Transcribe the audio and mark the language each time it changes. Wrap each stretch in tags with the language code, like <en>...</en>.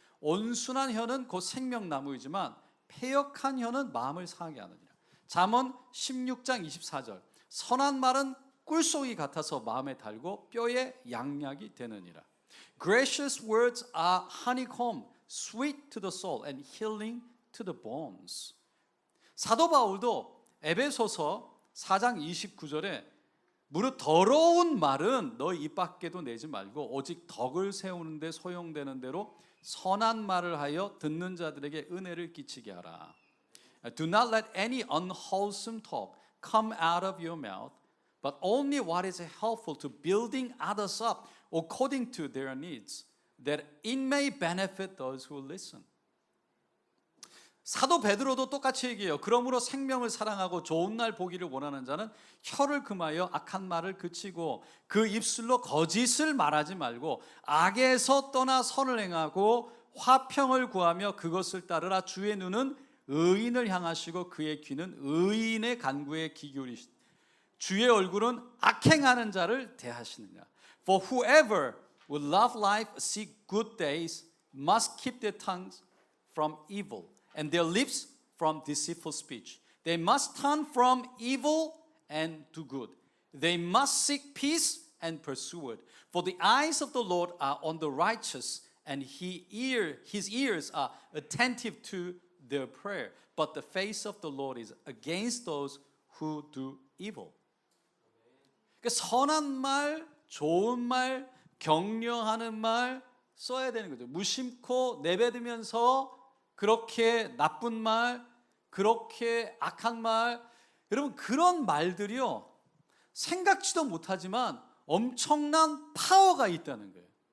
<ko>온순한 혀는 곧 생명나무이지만 패역한 혀는 마음을 상하게 하느니라. 잠언 16장 24절. 선한 말은 꿀송이 같아서 마음에 달고 뼈에 양약이 되느니라.</ko> <en>Gracious words are honeycomb, sweet to the soul and healing to the bones.</en> <ko>사도 바울도 에베소서 4장 29절에 무릇 더러운 말은 너희 입 밖에도 내지 말고 오직 덕을 세우는 데 소용되는 대로 선한 말을 하여 듣는 자들에게 은혜를 끼치게 하라.</ko> <en>Do not let any unwholesome talk come out of your mouth, but only what is helpful to building others up according to their needs, that it may benefit those who listen.</en> <ko>사도 베드로도 똑같이 얘기해요. 그러므로 생명을 사랑하고 좋은 날 보기를 원하는 자는 혀를 금하여 악한 말을 그치고 그 입술로 거짓을 말하지 말고 악에서 떠나 선을 행하고 화평을 구하며 그것을 따르라. 주의 눈은 의인을 향하시고 그의 귀는 의인의 간구에 귀 기울이시다. 주의 얼굴은 악행하는 자를 대하시느니라.</ko> <en>For whoever would love life, seek good days, must keep their tongues from evil and their lips from deceitful speech. They must turn from evil and do good. They must seek peace and pursue it. For the eyes of the Lord are on the righteous, and his ears are attentive to their prayer. But the face of the Lord is against those who do evil.</en> <ko>그러니까 선한 말, 좋은 말, 격려하는 말 써야 되는 거죠. 무심코 내뱉으면서 그렇게 나쁜 말, 그렇게 악한 말, 여러분 그런 말들이요 생각지도 못하지만 엄청난 파워가 있다는 거예요.</ko>